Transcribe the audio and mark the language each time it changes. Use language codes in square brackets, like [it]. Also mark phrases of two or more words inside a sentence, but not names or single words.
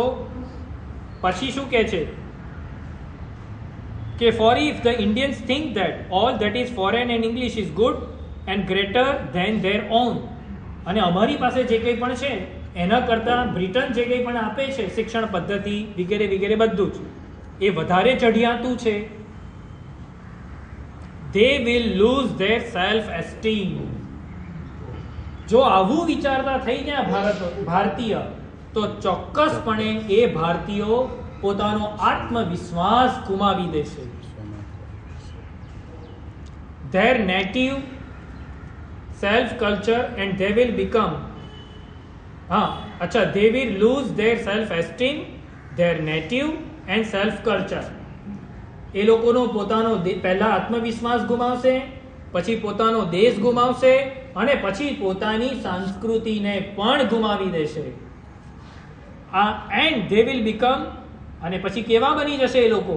[gu] પછી શું કહે છે કે [en] for if the Indians think that all that is foreign and English is good and greater than their own, [gu] અને અમારી પાસે જે કંઈ પણ છે એના કરતાં બ્રિટન જે કંઈ પણ આપે છે શિક્ષણ પદ્ધતિ વગેરે વગેરે બધું જ એ વધારે ચઢિયાતું છે. [en] they will lose their self esteem. [gu] જો આવું વિચારતા થઈ ગયા ભારતીય, તો ચોક્કસપણે એ ભારતીયો પોતાનો આત્મવિશ્વાસ ગુમાવી દેશે. [en] their native self culture and they will become they will lose their self esteem, their native and self culture. [gu] એ લોકોનો પોતાનો પહેલા આત્મવિશ્વાસ ગુમાવશે, પછી પોતાનો દેશ ગુમાવશે, અને પછી પોતાની સંસ્કૃતિને પણ ગુમાવી દેશે. [en] and they will become, [gu] અને પછી કેવા બની જશે એ લોકો?